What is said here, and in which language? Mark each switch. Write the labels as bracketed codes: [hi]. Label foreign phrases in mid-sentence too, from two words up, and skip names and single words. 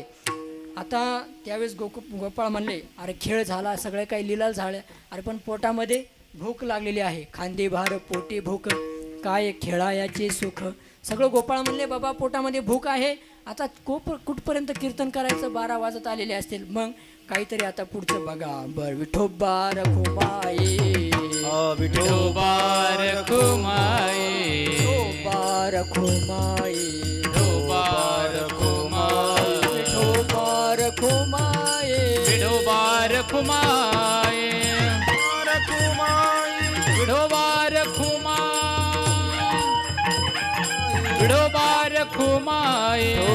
[mr] आता त्यावेळेस गोपाळ म्हणले अरे खेळ झाला, सगळे काही लीला झाल्या, अरे पण पोटामध्ये भूक लागलेली आहे, खांदे भार पोटे भूक, काय खेळायाचे सुख. सगळं गोपाळ म्हणले बाबा पोटामध्ये भूक आहे, आता कुठपर्यंत कीर्तन करायचं, 12 वाजत आलेले असतील, मग काहीतरी आता पुढचं बघा. बर विठोबा रखुमाये, विठोबा रखुमाये, विठोबा रखुमाये, विठोबा रखुमाये, विठोबा रखुमाये, विठोबा रखुमाये, विठोबा रखुमाये, विठोबा रखुमाये,